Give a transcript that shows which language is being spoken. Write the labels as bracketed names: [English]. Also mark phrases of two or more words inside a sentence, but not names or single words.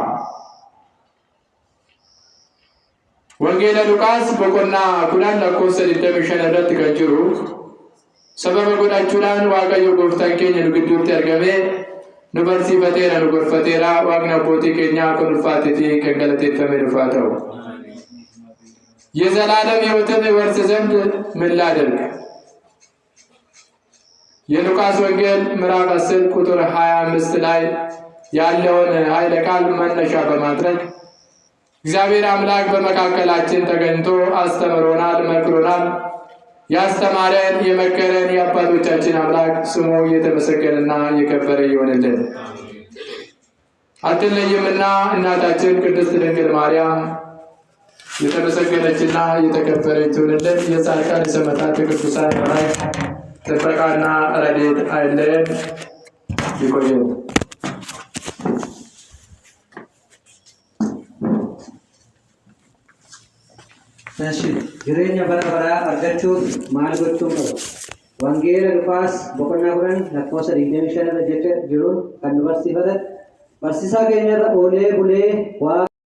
[Oromo] Wangeela Luqaas boqonnaa 10 lakkoofsa 25 irratti kan jiru sababa godhachuudhaan Waaqayyo gooftaan keenya nu gidduutti argamee nubarsiifateera nu gorfateera waaqni abbootii keenyaa kun ulfaatee fi kan galateeffame dhufaa ta'u [Amharic] የዘላለም ሕይወትን ይወርስ ዘንድ ምን ላድርግ? የሉቃስ ወንጌል ምዕራፍ 10 ቁጥር 25 ላይ ያለውን ኃይለ ቃል መነሻ በማድረግ እግዚአብሔር አምላክ በመካከላችን ተገኝቶ አስተምሮናል፣ መክሮናል። ያስተማረን የመከረን የአባቶቻችን አምላክ ስሙ የተመሰገነና የከበረ ይሁንልን። አትለይምና እናታችን ቅድስት ድንግል ማርያም የተመሰገነችና የተከበረች ትሁንልን። የጻድቃን የሰማዕታት የቅዱሳን መላእክት ጥበቃና ረድኤት አይለየን። ይቆየን። [Oromo] jireenya bara baraa argachuuf maal gochuun qabu? Wangeela Luqaas boqonnaa 10 lakkoofsa 25 irra jiruun kan nu barsiifatan barsiisaa keenya irra oolee bulee